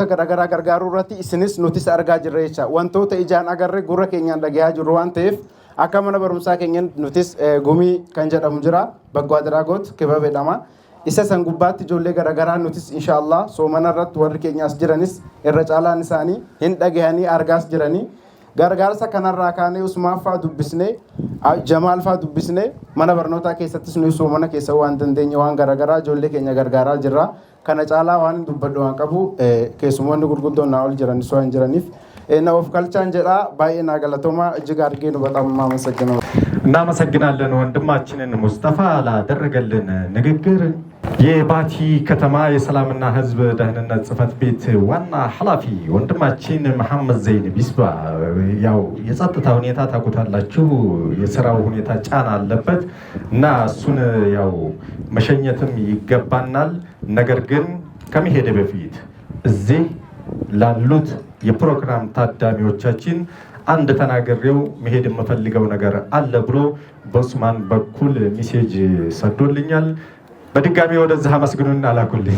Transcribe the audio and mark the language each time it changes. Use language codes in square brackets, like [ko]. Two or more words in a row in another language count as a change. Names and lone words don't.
[om] garagaraa gargaaruu irratti isinis nutis argaa jirra jecha wantoota ijaan agarre gurra keenyaan dhagayaa jirru waan ta'eef akka mana barumsaa keenyan nutis gumii kan jedhamu jira Baggo Adragot Kibaba jedhama isa san gubbaatti ijoollee garagaraa nutis inshaallah soomana irratti warri keenyaas jiranis irra caalaan isaanii hin dhagahanii argaas jiranii gargaarsa kanarraa kaanee Usmaan fa'aa dubbisnee Jamaal fa'aa dubbisnee mana barnootaa keessattis nuyi soomana keessa waan dandeenye waan garagaraa ijoollee keenya gargaaraa jirra. Kana caalaa waan dubbadhu waan qabu keessumoonni gurguddoon naa ol jiran osoo hin jiraniif na of galchaan jedhaa baay'ee naa galatoomaa [am] እጅግ አድርጌ ነው በጣም የማመሰግነው። እናመሰግናለን ወንድማችንን ሙስጠፋ ላደረገልን ንግግር። የባቲ ከተማ የሰላምና ህዝብ ደህንነት ጽሕፈት ቤት ዋና ኃላፊ ወንድማችን መሐመድ ዘይን ቢስባ ያው የጸጥታ ሁኔታ ታውቁታላችሁ፣ የስራው ሁኔታ ጫና አለበት እና እሱን ያው መሸኘትም ይገባናል። ነገር ግን ከመሄድ በፊት እዚህ ላሉት የፕሮግራም ታዳሚዎቻችን አንድ ተናገሬው መሄድ የምፈልገው ነገር አለ ብሎ በኡስማን በኩል ሜሴጅ ሰዶልኛል። በድጋሚ ወደዚህ አመስግኑና ላኩልኝ።